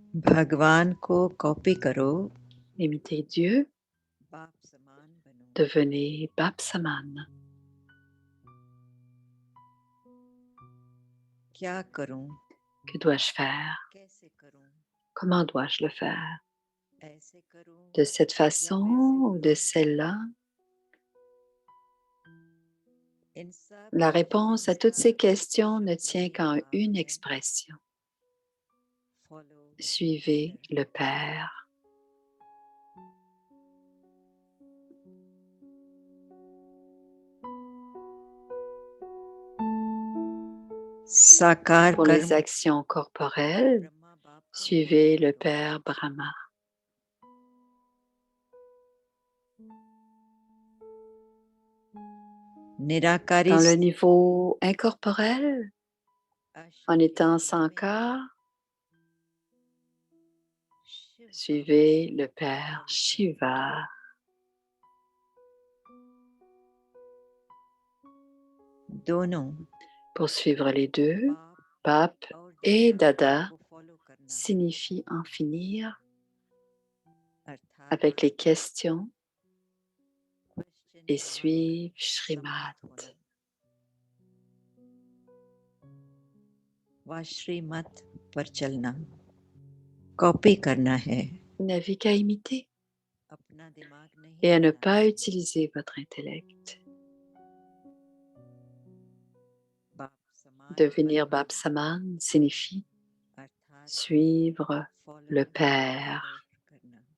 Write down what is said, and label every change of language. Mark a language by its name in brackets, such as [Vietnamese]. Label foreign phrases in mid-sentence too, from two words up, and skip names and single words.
[Hindi] भगवान को कॉपी करो, [French] Imitez Dieu, [Hindi] बाप समान बनो। [French] devenez Bap Saman. [Hindi] क्या करूं, [French] Que dois-je faire? [Hindi] कैसे करूं, [French] Comment dois-je le faire? [Hindi] ऐसे करूं [French] De cette [Hindi] या [French] façon [Hindi] वैसे [French] ou de [Hindi] करूं? [French] celle-là? [Hindi] इन सब [French] La réponse à [Hindi] questions [French] toutes [Hindi] का [French] ces [Hindi] एक ही [French] questions ne [Hindi] शब्द [French] tient [Hindi] में [French] qu'en [Hindi] जवाब [French] une [Hindi] है, [French] expression. [Hindi] follow [French] Suivez [Hindi] Father. [French] le Père. [Hindi] साकार [French] Pour [Hindi] कर्म [French] les actions corporelles, [Hindi] ब्रह्मा बाप को [French] suivez [Hindi] याद [French] le [Hindi] करो। [French] Père Brahma. [Hindi] निराकारी [French] Dans le niveau incorporel, en étant sans [Hindi] अशरीरी में [French] corps, [Hindi] शिव बाबा [French] suivez [Hindi] को [French] le Père [Hindi] follow करो। [French] Shiva. [Hindi] दोनों [French] Pour suivre les deux, [Hindi] बाप [French] Bap [Hindi] और [French] et [Hindi] दादा [French] Dada [Hindi] को फॉलो करना, [French] signifie en finir [Hindi] अर्थात [French] avec les questions [Hindi] question [French] et [Hindi] mark [French] suivre Srimad. [Hindi] समाप्त होना। व श्रीमत पर चलना, कॉपी करना है, [French] Vous n'avez qu'à imiter [Hindi] अपना दिमाग नहीं [French] et à ne [Hindi] लगाना [French] pas [Hindi] है। [French] utiliser votre intellect. [Hindi] बाप समान [French] Devenir [Hindi] बनना, [French] Bap Saman signifie [Hindi] अर्थात [French] suivre [Hindi] follow [French] le [Hindi] Father [French] Père. [Hindi] करना।